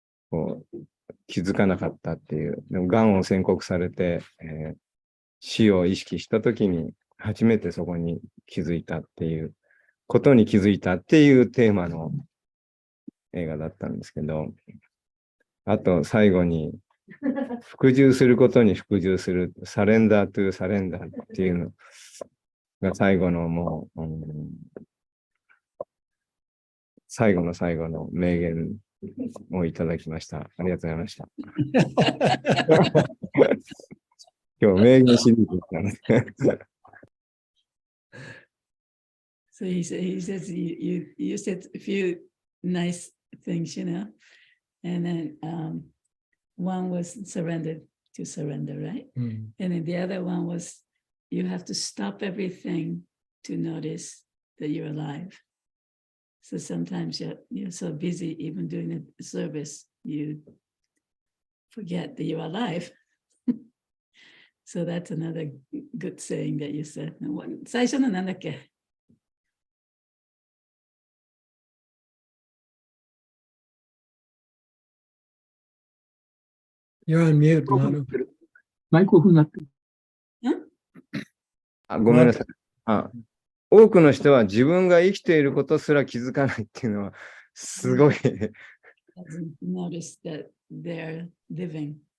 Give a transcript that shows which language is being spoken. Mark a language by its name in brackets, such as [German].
[Japanese] こう気づかなかったっていう、でも癌を宣告されて、死を意識したときに初めてそこに気づいたっていうことに気づいたっていうテーマの映画だったんですけど、あと最後に服従することに服従する、サレンダートゥサレンダーっていうのが最後のもう、最後の最後の名言をいただきました。ありがとうございました。今日名言シリーズだったね。 [English] So he says you said a few nice things, and then one was surrender, right? Mm. And then the other one was you have to stop everything to notice that you're alive. So sometimes you're so busy even doing a service, you forget that you're alive. So that's another good saying that you said. [Japanese] 最初のなんだっけ [English] You're on mute, Manu. [Japanese] マイクオフになってる。ごめんなさい。多くの人は自分が生きていることすら気づかないっていうのは、すごい。 [English] doesn't notice that they're living.